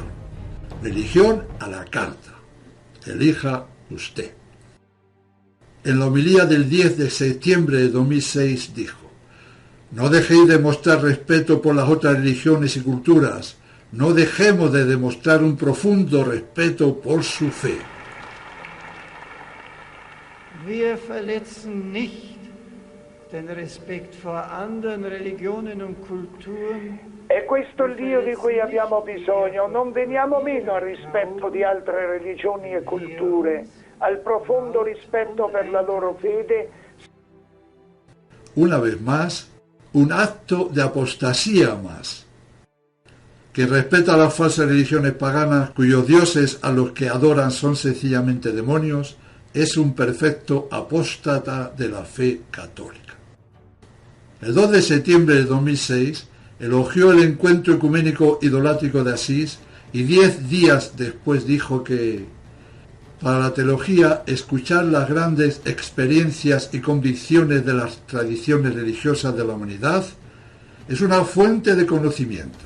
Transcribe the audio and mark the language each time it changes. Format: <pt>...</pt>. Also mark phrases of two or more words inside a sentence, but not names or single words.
<es>Religión a la carta. Elija usted. En la homilía del 10 de septiembre de 2006 dijo: no dejéis de mostrar respeto por las otras religiones y culturas. No dejemos de demostrar un profundo respeto por su fe.</es> <de>Wir verletzen nicht den Respekt vor anderen Religionen und Kulturen.</de> <it>È questo il Dio di cui abbiamo bisogno. Non veniamo meno al rispetto di altre religioni e culture, al profondo rispetto per la loro fede.</it> <es>Una vez más, un acto de apostasía más. Que respeta las falsas religiones paganas cuyos dioses a los que adoran son sencillamente demonios, es un perfecto apóstata de la fe católica. El 2 de septiembre de 2006 elogió el encuentro ecuménico idolátrico de Asís y 10 días después dijo que para la teología escuchar las grandes experiencias y convicciones de las tradiciones religiosas de la humanidad es una fuente de conocimiento.</es>